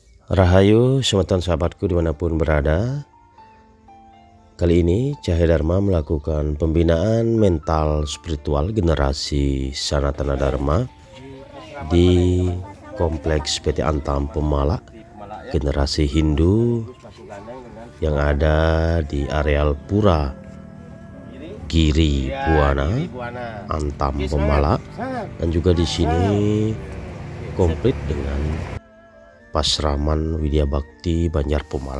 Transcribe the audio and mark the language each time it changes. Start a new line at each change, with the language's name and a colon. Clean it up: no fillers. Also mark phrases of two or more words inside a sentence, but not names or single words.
Balinese: Rahayu semeton
Indonesian: sahabatku dimanapun berada. Kali ini Cahaya Dharma melakukan pembinaan mental spiritual generasi Sanatana Dharma di Kompleks PT Antam Pemala, generasi Hindu yang ada di areal Pura Giri Buana, Antam Pemala, dan juga di sini komplit dengan Pasraman Widya Bakti Banjar Pemala.